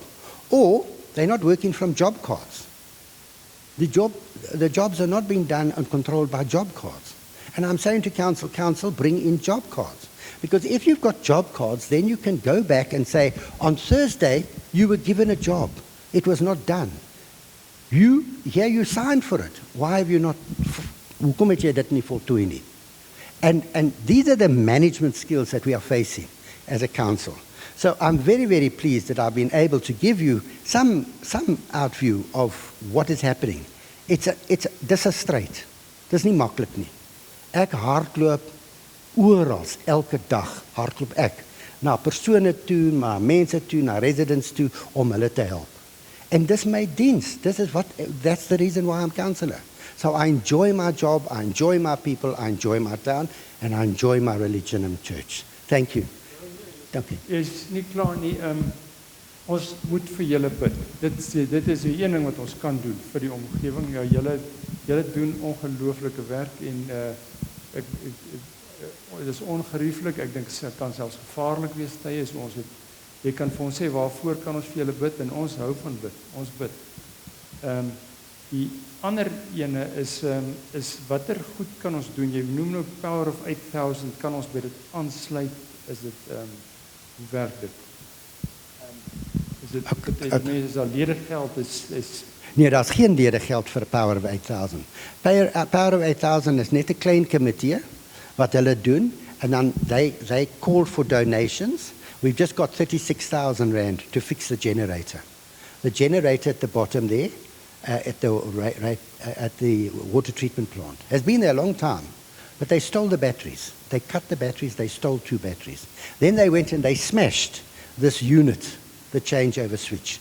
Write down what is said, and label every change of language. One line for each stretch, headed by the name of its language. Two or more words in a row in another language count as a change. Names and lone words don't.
English: Or they're not working from job cards. The jobs are not being done and controlled by job cards. And I'm saying to council, bring in job cards. Because if you've got job cards, then you can go back and say, on Thursday, you were given a job. It was not done. You signed for it. Why have you not?
Afrikaans: Hoekom het jy dit nie voltooi nie?
English: And these are the management skills that we are facing as a council. So I'm very, very pleased that I've been able to give you some outview of what is happening.
Afrikaans: Dis 'n stryd. Dis nie maklik nie. Ek hardloop oral, elke dag hardloop ek na persone toe, na mense toe, na residents toe om hulle te help. And dis my diens.
English: That's the reason why I'm councillor. So I enjoy my job, I enjoy my people, I enjoy my town, and I enjoy my religion and church. Thank you.
Afrikaans: Dank u. Is nie klaar nie. Ons moet vir julle bid. Dit is die een ding wat ons kan doen vir die omgewing. Ja, julle doen ongelooflike werk en dit is ongerieflik. Ek dink dit kan selfs gevaarlik wees tye. So jy kan vir ons sê waarvoor kan ons vir julle bid en ons hou van bid. Ons bid. Die ander ene is watter goed kan ons doen? Jy noem nou Power of 8000, kan ons by dit aansluit? Is dit hoe werk dit? Is daar ledegeld? Nee, daar's geen ledegeld vir Power of 8000. Power of 8000 is net 'n klein komitee wat hulle doen
English: and then they call for donations. We've just got 36,000 rand to fix the generator. The generator at the bottom there, at the water treatment plant, has been there a long time, but they stole the batteries. They cut the batteries, they stole 2 batteries. Then they went and they smashed this unit, the changeover switch.